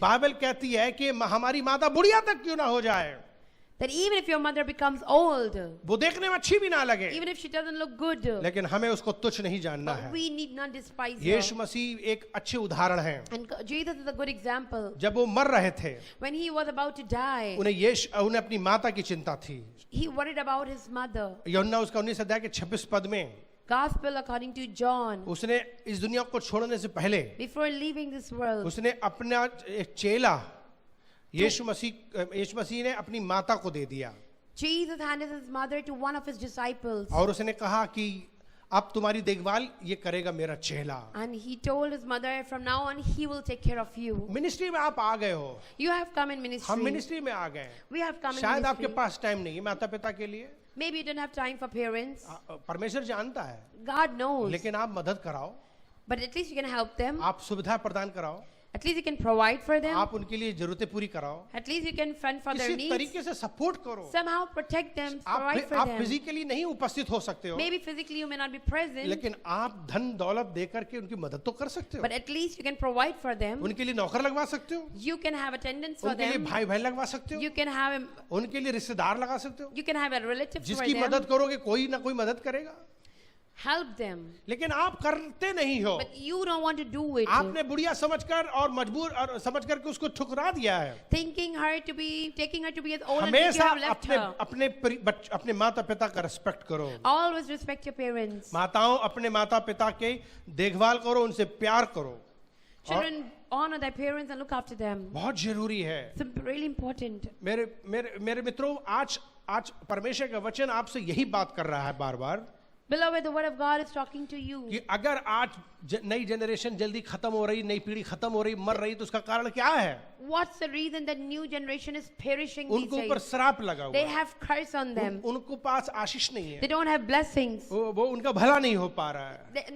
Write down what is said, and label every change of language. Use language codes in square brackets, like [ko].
[hi] Bible कहती है कि हमारी माता बुढ़िया तक क्यों ना हो जाए, [en] that even if your mother becomes old, [hi] वो देखने में अच्छी भी ना लगे, [en] even if she doesn't look good, [hi] लेकिन हमें उसको तुच्छ नहीं जानना [en] but [hi] है। [en] we need not despise her. [hi] यीशु मसीह एक अच्छे उदाहरण हैं। [en] And Jesus is a good example. [hi] जब वो मर रहे थे, [en] When he was about to die, [hi] उन्हें अपनी माता की चिंता थी। [en] he worried about his mother. [hi] यूहन्ना उसका 19 अध्याय के 26 पद में, [en] Gospel according to John. [hi] उसने इस दुनिया को छोड़ने से पहले [en] Before leaving this world, [hi] उसने अपना एक चेला यीशु मसीह ने अपनी माता को दे दिया, [en] Jesus handed his mother to one of his disciples. [hi] और उसने कहा कि अब तुम्हारी देखभाल ये करेगा मेरा चेला। [en] And he told his mother, from now on, he will take care of you. [hi] Ministry में आप आ गए हो, [en] You have come in [hi] हम [en] ministry. [hi] मिनिस्ट्री में आ गए, [en] We have come in [hi] शायद आपके [en] ministry. [hi] पास टाइम नहीं है माता पिता के लिए, [en] Maybe you don't have time for parents. [hi] परमेश्वर जानता है, [en] God knows. [hi] लेकिन आप मदद कराओ, [en] But at least you can help them. [hi] आप सुविधा प्रदान कराओ, [en] At least you can provide for them. [hi] आप उनके लिए जरूरतें पूरी कराओ, [en] At least you can fend for their [hi] किसी [en] needs. [hi] तरीके से सपोर्ट करो। [en] Somehow protect them, provide for [hi] आप [en] them. [hi] फिजिकली नहीं उपस्थित हो सकते हो, [en] Maybe physically you may not be present, [hi] लेकिन आप धन दौलत दे करके उनकी मदद तो कर सकते हो, [en] but at least you can provide for them. [hi] उनके लिए नौकर लगवा सकते हो, [en] You can have attendance for [hi] उनके लिए [en] them. [hi] भाई बहन लगवा सकते हो, [en] You can have [hi] उनके लिए रिश्तेदार लगा सकते हो, [en] you can have a relative for [hi] जिसकी [en] them. [hi] मदद करोगे कोई ना कोई मदद करेगा। [en] help them. [hi] लेकिन आप करते नहीं हो। [en] But you don't want to do it. [hi] आपने बुढ़िया समझकर और मजबूर और समझकर के उसको ठुकरा दिया है। [en] Taking her to be as old and you [hi] हमेशा [en] have left her. [hi] अपने माता पिता का रिस्पेक्ट करो। [en] Always respect your parents. [hi] माताओं अपने माता पिता के देखभाल करो, उनसे प्यार करो। [en] Children honor their parents and look after them. [hi] बहुत जरूरी है। [en] It's really important. [hi] मेरे मित्रों, आज परमेश्वर का वचन आपसे यही बात कर रहा है बार बार [en] Beloved, the word of God is talking to you. [hi] कि अगर आज नई जनरेशन जल्दी खत्म हो रही, नई पीढ़ी खत्म हो रही, मर रही, तो उसका कारण क्या है? [en] What's the reason that new generation is perishing these [hi] उनको ऊपर [en] days? [hi] श्राप लगा हुआ [en] They [hi] है। [en] have curse on them. [hi] उनको पास आशीष नहीं है। [en] They don't have blessings. [hi] वो उनका भला नहीं हो पा रहा है।